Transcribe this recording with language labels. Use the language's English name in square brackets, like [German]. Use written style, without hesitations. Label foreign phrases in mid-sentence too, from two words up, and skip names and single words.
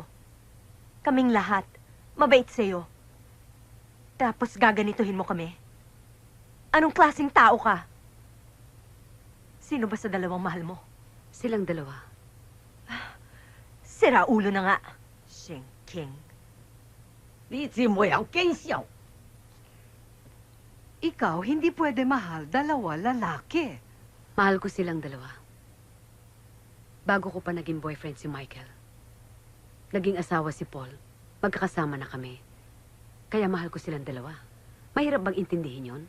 [Filipino] Kaming lahat, mabait sa'yo. Tapos gaganituhin mo kami. Anong klaseng tao ka? Sino ba sa dalawang mahal mo? Silang dalawa. Sira ulo na nga. Shing King. [Min Nan Chinese] 你真冇有見笑。 [Filipino] Ikaw hindi pwede mahal dalawa lalaki. Mahal ko silang dalawa. Bago ko pa naging boyfriend si Michael. Naging asawa si Paul. Magkakasama na kami. Kaya mahal ko silang dalawa. Mahirap bang intindihin yon?